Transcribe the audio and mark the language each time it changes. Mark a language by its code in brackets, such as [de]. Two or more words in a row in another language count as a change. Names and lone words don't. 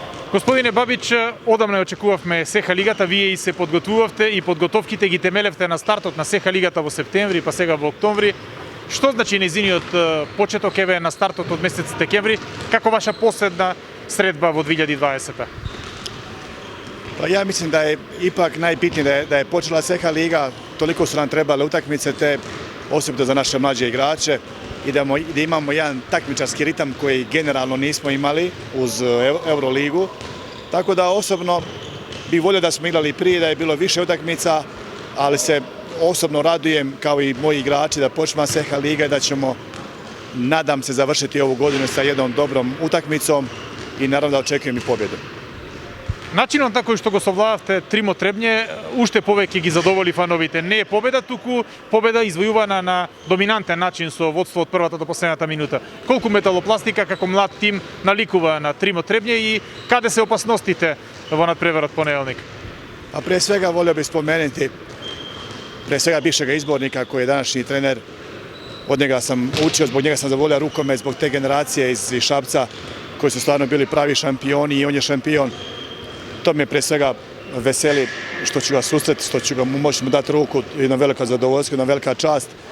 [mk] Господине Бабич, одамна очекувавме СЕХА лигата, вие и се подготвувавте и подготовките ги темелевте на стартот на СЕХА лигата во септември, па сега во октомври. Што значи нејзиниот почеток еве на стартот од месец декември, како ваша последна средба во 2020-та? [hr] Pa ja mislim da je ipak najbitnije da je počela SEHA liga, toliko su nam trebale utakmice te osobito za naše mlađe igrače i da imamo jedan takmičarski ritam koji generalno nismo imali uz Euroligu. Tako da osobno bih volio da smo igrali prije, da je bilo više utakmica, ali se osobno radujem kao i moji igrači da počne SEHA liga i da ćemo, nadam se, završiti ovu godinu sa jednom dobrom utakmicom i naravno da očekujem i pobjedu. [mk] Начинот на кој што го совладавте Тримо Требње уште повеќе ги задоволи фановите. Не е победа, туку победа извојувана на доминантен начин со водство од првата до последната минута. Колку Металопластика како млад тим наликува на Тримо Требње и каде се опасностите во надпреварот понеделник? [hr] A prije svega volio bih spomenuti prije svega bivšega izbornika koji je današnji trener. Od njega sam učio, zbog njega sam zavolio rukomet, zbog te generacije iz Šapca koji su stvarno bili pravi šampioni i on je šampion. To me prije svega veseli što ću ga susreti, što ću ga moći mu dati ruku, jedna velika zadovoljstvo, jedna velika čast.